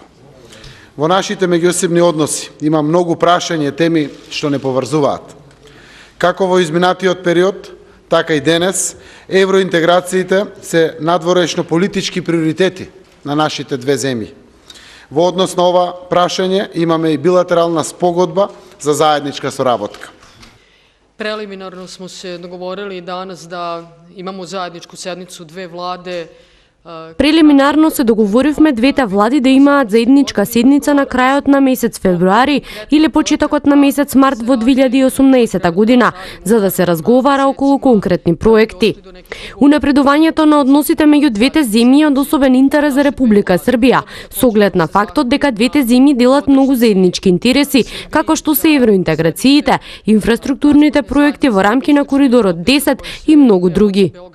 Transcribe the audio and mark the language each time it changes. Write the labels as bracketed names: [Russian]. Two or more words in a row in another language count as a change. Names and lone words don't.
[Macedonian] Во нашите меѓусебни односи има многу прашања и теми што не поврзуваат. Како во изминатиот период, така и денес, евроинтеграциите се надворешно политички приоритети на нашите две земји. Во однос на ова прашање имаме и билатерална спогодба за заедничка соработка. [Serbian] Preliminarno smo se dogovorili danas da imamo zajedničku sednicu dve vlade. [Macedonian] Прелиминарно се договоривме двете влади да имаат заедничка седница на крајот на месец февруари или почетокот на месец март во 2018 година, за да се разговара околу конкретни проекти. Унапредувањето на односите меѓу двете земји е од особен интерес за Република Србија, со оглед на фактот дека двете земји делат многу заеднички интереси, како што се евроинтеграциите, инфраструктурните проекти во рамки на Коридорот 10 и многу други.